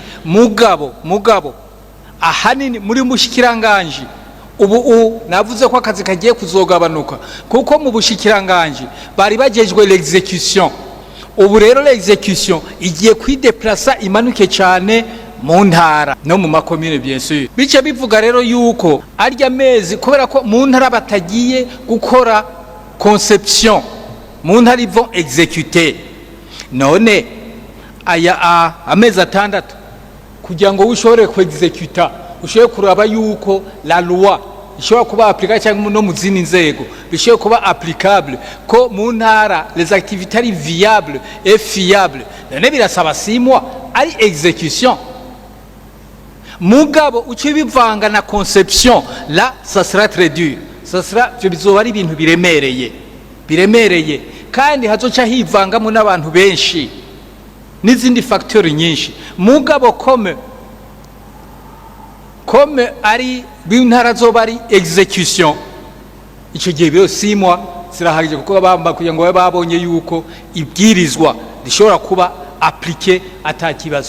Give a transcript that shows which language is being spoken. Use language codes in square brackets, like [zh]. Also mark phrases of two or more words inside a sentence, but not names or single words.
[rn] Mugabo ahanini muri mushikiranganje ubu navuze ko akazi kagiye kuzogabanuka kuko mu bushikiranganje bari bagejwe l'execution. Ubu rero l'execution igiye kwideplacer imanuke cyane mu ntara no mu makomune [fr] bien sûr. [rn] Bice bivuga rero yuko arya mezi kubera ko mu ntara batagiye gukora conception, mu ntara ivont exécuter. None aya amezi 6 kugira ngo ushobore ku executa, ushobore kuraba yuko [fr] la loi [rn] ishobora kuba applicable cyangwa no mu zindi nzego bishobora kuba applicable, ko mu ntara [fr] les activités [rn] ari [fr] viables et fiables. [rn] None birasaba 6 mois ari exécution. Mugabo uci bivanga na [fr] conception là ça sera très dur, ça sera [rn] bizoba ari ibintu biremereye kandi hazoca hivangamo n'abantu benshi n'izindi facteurs nyinshi. Mugabo comme ari bintara zoba ari execution, ico gihe byo 6 mois zirahagije kuko bamba kugira ngo babonye yuko ibwirizwa rishobora kuba appliqué atakibazo.